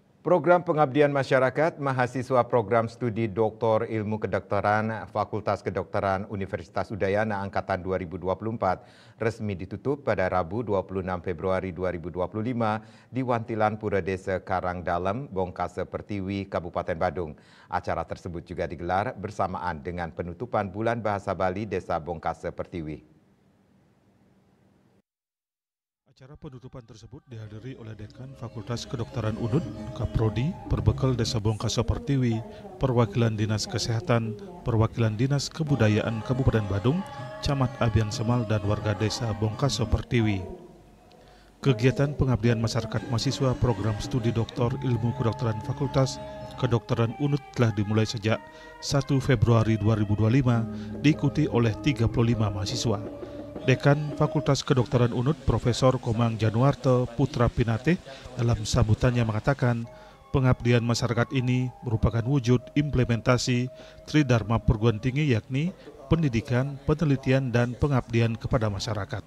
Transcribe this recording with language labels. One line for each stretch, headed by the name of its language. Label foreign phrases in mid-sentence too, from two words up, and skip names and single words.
Indonesian: Program Pengabdian Masyarakat mahasiswa program studi Doktor Ilmu Kedokteran Fakultas Kedokteran Universitas Udayana Angkatan 2024 resmi ditutup pada Rabu 26 Februari 2025 di Wantilan Pura Desa Karangdalem, Bongkase Pertiwi, Kabupaten Badung. Acara tersebut juga digelar bersamaan dengan penutupan Bulan Bahasa Bali Desa Bongkase Pertiwi. Acara penutupan tersebut dihadiri oleh Dekan Fakultas Kedokteran UNUD, Kaprodi, Perbekal Desa Bongkase Pertiwi, Perwakilan Dinas Kesehatan, Perwakilan Dinas Kebudayaan Kabupaten Badung, Camat Abian Semal, dan warga Desa Bongkase Pertiwi. Kegiatan pengabdian masyarakat mahasiswa program studi Doktor Ilmu Kedokteran Fakultas Kedokteran UNUD telah dimulai sejak 1 Februari 2025, diikuti oleh 35 mahasiswa. Dekan Fakultas Kedokteran UNUD Profesor Komang Januarte Putra Pinate dalam sambutannya mengatakan pengabdian masyarakat ini merupakan wujud implementasi Tridharma Perguruan Tinggi, yakni pendidikan, penelitian, dan pengabdian kepada masyarakat.